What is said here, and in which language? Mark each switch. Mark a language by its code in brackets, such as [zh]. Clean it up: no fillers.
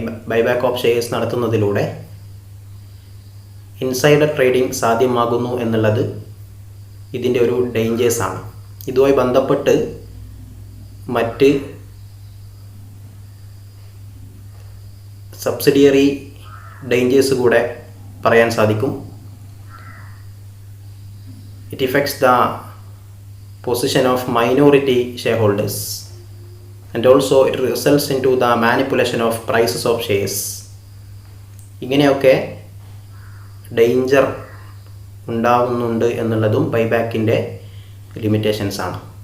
[ml] Buyback of shares നടത്തുന്നതിലൂടെ insider trading സാധ്യമാകുന്നു എന്നുള്ളത് ഇതിൻ്റെ ഒരു ഡേഞ്ചേഴ്സാണ്. ഇതുമായി ബന്ധപ്പെട്ട് മറ്റ് സബ്സിഡിയറി ഡേഞ്ചേഴ്സ് കൂടെ പറയാൻ സാധിക്കും. [en] It effects the position of minority shareholders and also it results into the manipulation of prices of shares. [ml] ഇങ്ങനെയൊക്കെ ഡേഞ്ചർ ഉണ്ടാകുന്നുണ്ട് എന്നുള്ളതും ബൈബാക്കിൻ്റെ ലിമിറ്റേഷൻസ് ആണ്.